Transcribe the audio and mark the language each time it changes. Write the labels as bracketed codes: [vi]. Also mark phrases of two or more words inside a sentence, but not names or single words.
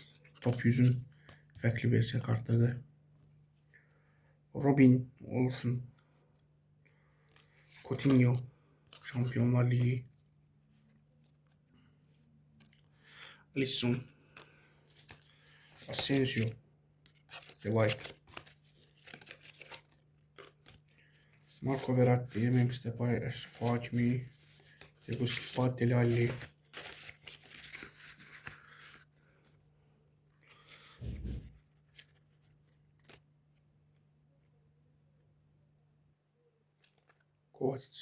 [tr] Top 100'ün farklı versiyon kartları. Robin Olsen. Coutinho. Şampiyonlar Ligi. Alisson. Asensio. De White. Marco Verratti. Memphis Depay. Ashraf Hakimi. Thiago Silva. Dele Alli. Kovacic.